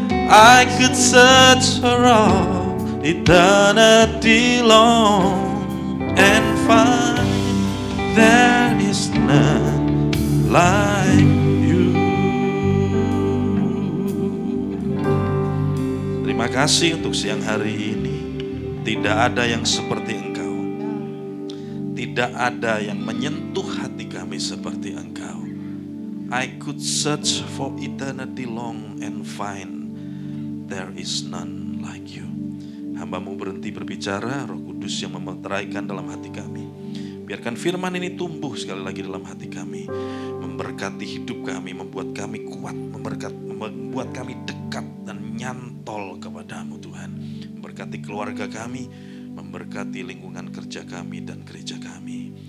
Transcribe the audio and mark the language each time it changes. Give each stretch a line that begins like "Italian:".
English: I could search for all eternity long and find there is none like you.
Indonesian: Terima kasih untuk siang hari ini. Tidak ada yang seperti Engkau. Tidak ada yang menyentuh hati kami seperti Engkau.
English: I could search for eternity long and find there is none like you.
Indonesian: Hamba-Mu berhenti berbicara, Roh Kudus yang memeteraikan dalam hati kami. Biarkan firman ini tumbuh sekali lagi dalam hati kami. Memberkati hidup kami, membuat kami kuat, membuat kami dekat dan nyantol kepadamu Tuhan. Memberkati keluarga kami, memberkati lingkungan kerja kami dan gereja kami.